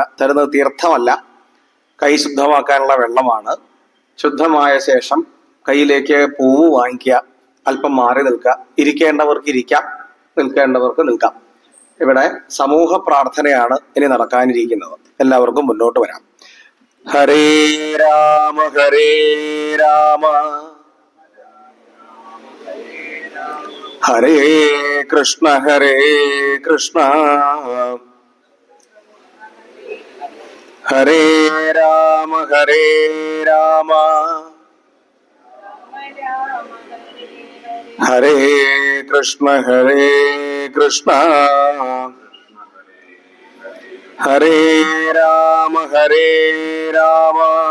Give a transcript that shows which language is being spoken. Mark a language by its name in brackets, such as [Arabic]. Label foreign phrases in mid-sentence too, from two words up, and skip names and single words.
[Malayalam] തരുന്നത് തീർത്ഥമല്ല, കൈ ശുദ്ധമാക്കാനുള്ള വെള്ളമാണ്. ശുദ്ധമായ ശേഷം കയ്യിലേക്ക് പൂവ് വാങ്ങിക്കുക. അല്പം മാറി നിൽക്കുക. ഇരിക്കേണ്ടവർക്ക് ഇരിക്കാം, നിൽക്കേണ്ടവർക്ക് നിൽക്കാം. ഇവിടെ സമൂഹ പ്രാർത്ഥനയാണ് ഇനി നടക്കാനിരിക്കുന്നത്. എല്ലാവർക്കും മുന്നോട്ട് വരാം. [Sanskrit] ഹരേ രാമ ഹരേ രാമ ഹരേ കൃഷ്ണ ഹരേ കൃഷ്ണ ഹരേ രാമ ഹരേ രാമ ഹരേ കൃഷ്ണ ഹരേ കൃഷ്ണ ഹരേ രാമ ഹരേ രാമ